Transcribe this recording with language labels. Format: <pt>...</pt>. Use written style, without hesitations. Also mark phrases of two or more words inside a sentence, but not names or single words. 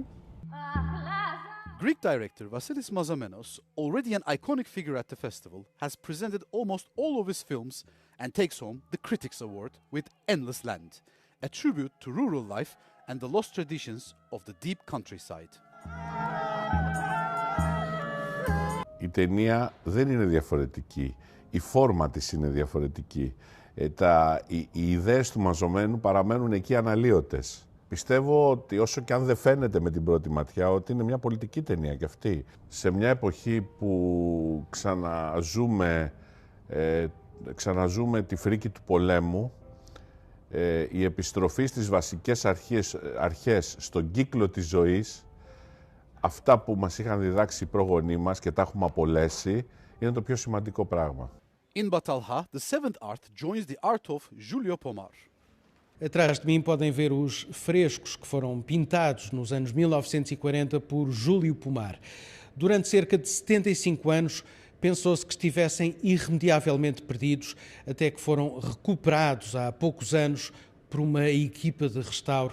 <en>Greek director Vasilis Mazamenos, already an iconic figure at the festival, has presented almost all of his films and takes home the Critics Award with Endless Land, a tribute to rural life and the lost traditions of the deep countryside.</en> <el>Η ταινία δεν είναι διαφορετική, η φόρμα της είναι διαφορετική. Οι ιδέες του μαζωμένου παραμένουν εκεί αναλύωτες. Πιστεύω ότι όσο και αν δεν φαίνεται με την πρώτη ματιά, ότι είναι μια πολιτική ταινία κι αυτή. Σε μια εποχή που ξαναζούμε τη φρίκη του πολέμου, η επιστροφή στις βασικές αρχές στον κύκλο της ζωής, αυτά που μας είχαν διδάξει οι προγονείς μας και τα έχουμε απολέσει, είναι το πιο σημαντικό πράγμα.</el> <en>In Batalha, the seventh art joins the art of Júlio Pomar.</en> <pt>Atrás de mim podem ver os frescos que foram pintados nos anos 1940 por Júlio Pomar. Durante cerca de 75 anos, pensou-se que estivessem irremediavelmente perdidos, até que foram recuperados há poucos anos por uma equipa de restauro.</pt>